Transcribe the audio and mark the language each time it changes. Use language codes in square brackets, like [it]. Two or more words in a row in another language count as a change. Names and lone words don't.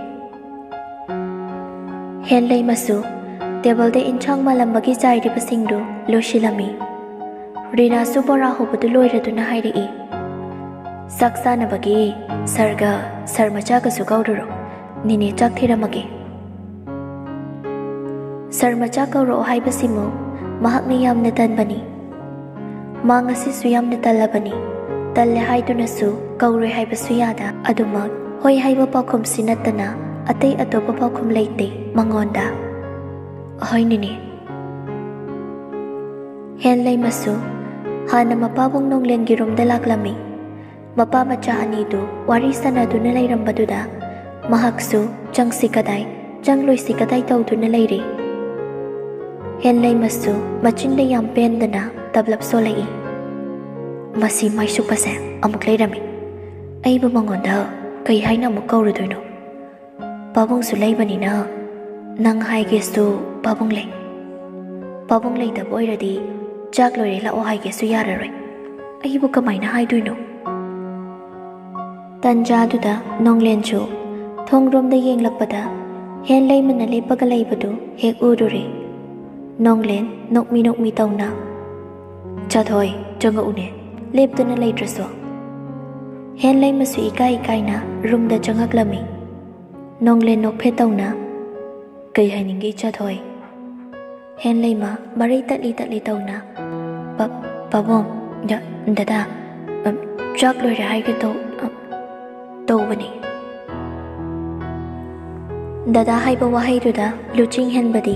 [mni] Hen leimasu table da inchang malambagi sari basingdu loishilami. Rinasu bora hobadu loiraduna hairi. Saksana bagi sarga sarmachaga sugauduro nini chak thiramagi. Sarmacha kauro haibasimu mahakni yamna tanbani. Mangasi suyamna talabani. Talle haidunasu kaure haibasu yada adumag hoi haiba pakum sinatana atay atopa pakum leite mangonda. Hoi nini. Hen leimasu hana mapabong nonglen girum dalaklami. Mapa macha anidu wari sanaduna lairambaduda mahaksu changsi kadai tawduna lairi. Hen leimasu machinda yam pendana tablap solai. Masi Maisukpa se amuk lairami. Aiba mangonda kai haina amuk kauruduino. Pabong su laibanina nang haigesu pabong lay tabo oiradi chak loire la o haigesu yararoi. Aibu kamaina haiduino. Tanjaduda nonglenchu thongromda yenglakpada hen leimana lepaga leibadu hek uduri. Nonglen nokmi tauna. Chathoi changa une leptuna leitraso. Hen leimasu ikai na rumda changaklami. Nonglen nok phetauna. Kai hainingi chathoi. Hen leima marai tatli tauna. Babong dada chak loire haige tawbani. Dada haiba wahaiduda luching hen badi.